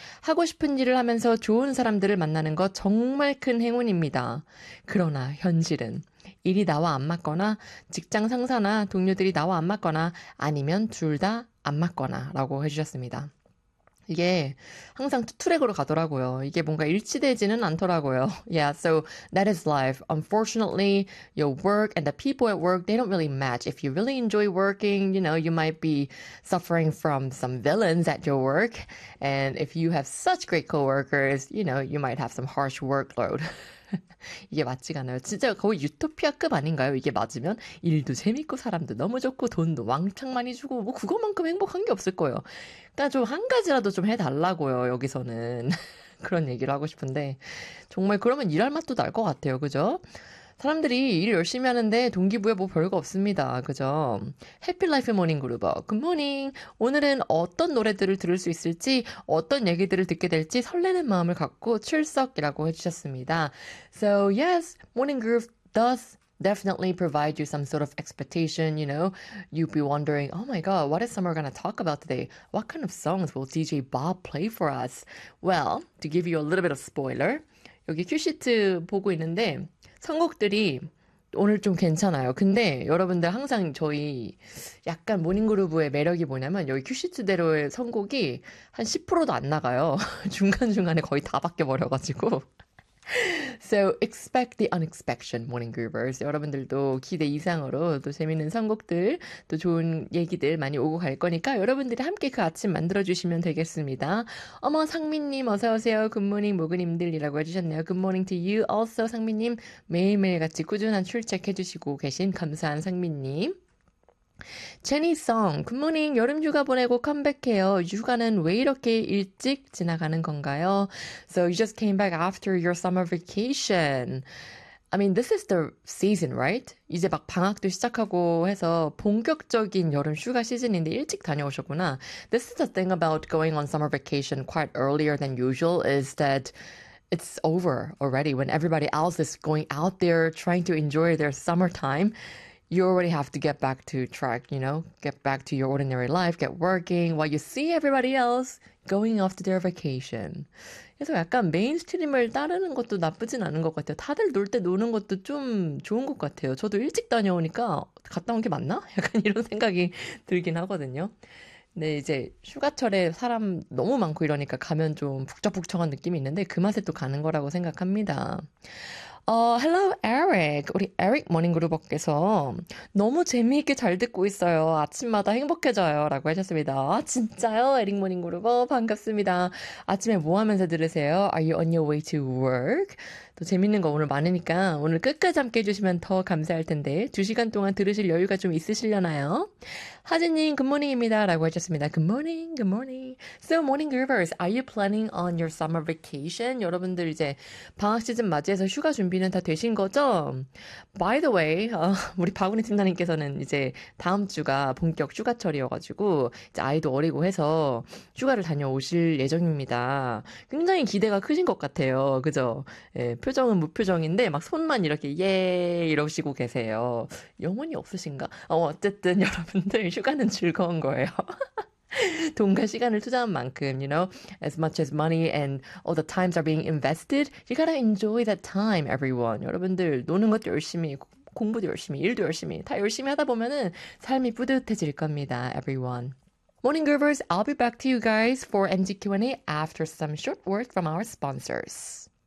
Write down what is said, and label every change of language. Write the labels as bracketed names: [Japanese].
[Korean] 하고 싶은 일을 하면서 좋은 사람들을 만나는 거 정말 큰 행운입니다. 그러나 현실은 일이 나와 안 맞거나 직장 상사나 동료들이 나와 안 맞거나 아니면 둘다안 맞거나라고 해주셨습니다. 이게 항상 투트랙으로 가더라고요. 이게 뭔가 일치되지는 않더라고요. [English] Yeah, so that is life. Unfortunately, your work and the people at work, they don't really match. If you really enjoy working, you know, you might be suffering from some villains at your work. And if you have such great coworkers, you know, you might have some harsh workload. [Korean] 이게 맞지가 않아요. 진짜 거의 유토피아급 아닌가요? 이게 맞으면 일도 재밌고 사람도 너무 좋고 돈도 왕창 많이 주고 뭐 그것만큼 행복한 게 없을 거예요. 그러니까 좀한 가지라도 좀 해달라고요. 여기서는 그런 얘기를 하고 싶은데 정말 그러면 일할 맛도 날것 같아요. 그죠? 사람들이 일을 열심히 하는데 동기부여 뭐 별거 없습니다. 그죠? 해피 라이프 모닝 그루버. 굿모닝. 오늘은 어떤 노래들을 들을 수 있을지, 어떤 얘기들을 듣게 될지 설레는 마음을 갖고 출석이라고 해주셨습니다. [English] So yes, morning groove does definitely provide you some sort of expectation, you know. You'd be wondering, oh my god, what is Summer gonna talk about today? What kind of songs will DJ Bob play for us? Well, to give you a little bit of spoiler, [Korean] 여기 큐시트 보고 있는데, 선곡들이 오늘 좀 괜찮아요. 근데 여러분들 항상 저희 약간 모닝그루브의 매력이 뭐냐면 여기 큐시트대로의 선곡이 한 10%도 안 나가요. 중간중간에 거의 다 바뀌어버려가지고. [English] So expect the unexpected, morning groovers. [Korean] 여러분들도 기대 이상으로 또 재밌는 선곡들, 또 좋은 얘기들 많이 오고 갈 거니까 여러분들이 함께 그 아침 만들어주시면 되겠습니다. 어머, 상민님, 어서오세요. 굿모닝, 모그님들이라고 해주셨네요. [English] 굿모닝 to you also, 상민님. [Korean] 매일매일 같이 꾸준한 출첵해주시고 계신 감사한 상민님. 제니 송, 굿모닝. 여름휴가 보내고 컴백해요. 휴가는 왜 이렇게 일찍 지나가는 건가요? [English] So you just came back after your summer vacation. I mean, this is the season, right? [Korean] 이제 막 방학도 시작하고 해서 본격적인 여름 휴가 시즌인데 일찍 다녀오셨구나. [English] This is the thing about going on summer vacation quite earlier than usual is that it's over already when everybody else is going out there trying to enjoy their summertime. You already have to get back to track, you know, get back to your ordinary life, get working while you see everybody else going off to their vacation. [Korean] 그래서 약간 메인스트림을 따르는 것도 나쁘진 않은 것 같아요. 다들 놀때 노는 것도 좀 좋은 것 같아요. 저도 일찍 다녀오니까 갔다 온게 맞나? 약간 이런 생각이 들긴 하거든요. 근데 이제 휴가철에 사람 너무 많고 이러니까 가면 좀 북적북적한 느낌이 있는데 그 맛에 또 가는 거라고 생각합니다. [English] Hello, Eric. [Korean] 우리 에릭 모닝 그룹께서 너무 재미있게 잘 듣고 있어요. 아침마다 행복해져요. 라고 하셨습니다. 아, 진짜요? 에릭 모닝 그룹 반갑습니다. 아침에 뭐 하면서 들으세요? [English] Are you on your way to work? [Korean] 또 재밌는 거 오늘 많으니까 오늘 끝까지 함께 해주시면 더 감사할 텐데 2시간 동안 들으실 여유가 좀 있으시려나요? 하진님, 굿모닝입니다. 라고 하셨습니다. 굿모닝, 굿모닝. [English] So, morning groovers, are you planning on your summer vacation? [Korean] 여러분들 이제 방학 시즌 맞이해서 휴가 준비는 다 되신 거죠? [English] By the way, [Korean] 우리 박은희 팀장님께서는 이제 다음 주가 본격 휴가철이어가지고 이제 아이도 어리고 해서 휴가를 다녀오실 예정입니다. 굉장히 기대가 크신 것 같아요. 그죠? 예, 표정은 무표정인데 막 손만 이렇게 예 이러시고 계세요. 영혼이 없으신가? 어쨌든 여러분들 휴가는 즐거운 거예요. 돈과 시간을 투자한 만큼, [English] you know, as much as money and all the times are being invested, you gotta enjoy that time, everyone. [Korean] 여러분들, 노는 것도 열심히, 공부도 열심히, 일도 열심히, 다 열심히 하다 보면은 삶이 뿌듯해질 겁니다, [English] everyone. Morning, Groovers. I'll be back to you guys for NG Q&A after some short word from our sponsors.